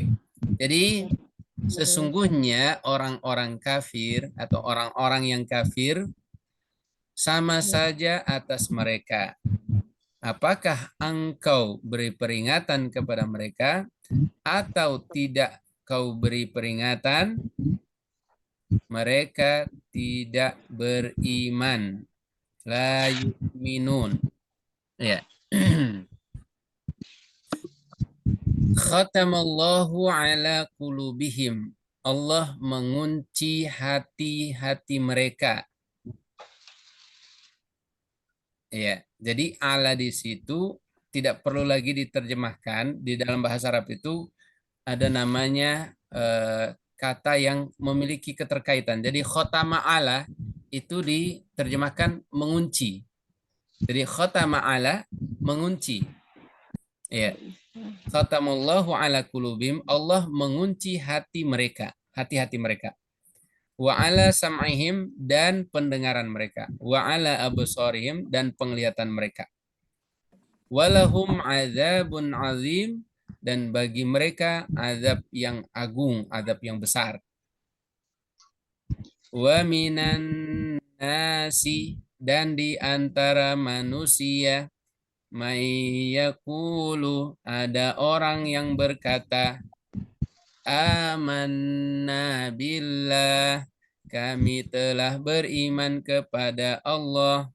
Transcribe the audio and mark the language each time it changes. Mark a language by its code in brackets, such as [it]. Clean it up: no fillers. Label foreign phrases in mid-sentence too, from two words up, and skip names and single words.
[id] Jadi sesungguhnya orang-orang kafir atau orang-orang yang kafir sama saja atas mereka. Apakah engkau beri peringatan kepada mereka atau tidak kau beri peringatan? Mereka tidak beriman. [ar] لا يؤمنون. Ya. ختم الله على قلوبهم. [id] Allah mengunci hati-hati mereka. Ya, jadi ala di situ tidak perlu lagi diterjemahkan. Di dalam bahasa Arab itu ada namanya kata yang memiliki keterkaitan. Jadi [ar] ختم على [id] itu diterjemahkan mengunci. Jadi [ar] ختم على [id] mengunci. Ya. [ar] ختم الله على قلوبهم. [id] Allah mengunci hati mereka, hati-hati mereka. [ar] وعلى سمعهم, [id] dan pendengaran mereka. [ar] وعلى أبصارهم, [id] dan penglihatan mereka. [ar] ولهم عذاب عظيم, [id] dan bagi mereka azab yang agung, azab yang besar. [ar] ومن الناس, [id] dan di antara manusia, mayyakulu, ada orang yang berkata, [ar] آمنا بالله, [id] kami telah beriman kepada Allah.